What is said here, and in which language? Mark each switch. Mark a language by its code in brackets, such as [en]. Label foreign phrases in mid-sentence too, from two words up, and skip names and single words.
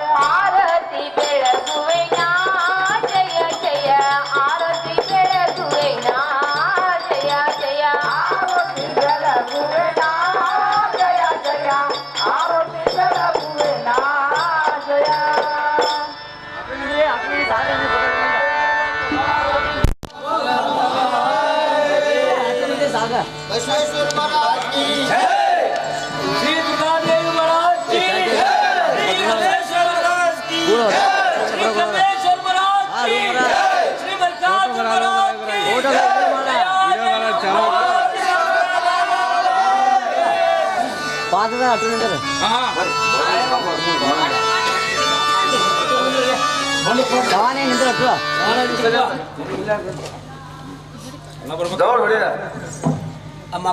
[kn] ಆರತಿ ಬೆಳಗುವೆ ನಾ ಜಯ ಜಯ ಆರತಿ ಬೆಳಗುವೆ ನಾ ಜಯ ಜಯ ಆರತಿ ಬೆಳಗುವೆ ನಾ ಜಯ ಜಯ ಆರತಿ ಬೆಳಗುವೆ ನಾ ಜಯ [hi] श्री दुर्गादेवी महाराज की श्री गणेश्वर महाराज की श्री गणेश्वर महाराज की श्री मल्लिकार्जुन महाराज की [kn] ದೌಡ್ ಹೊಡಿಯ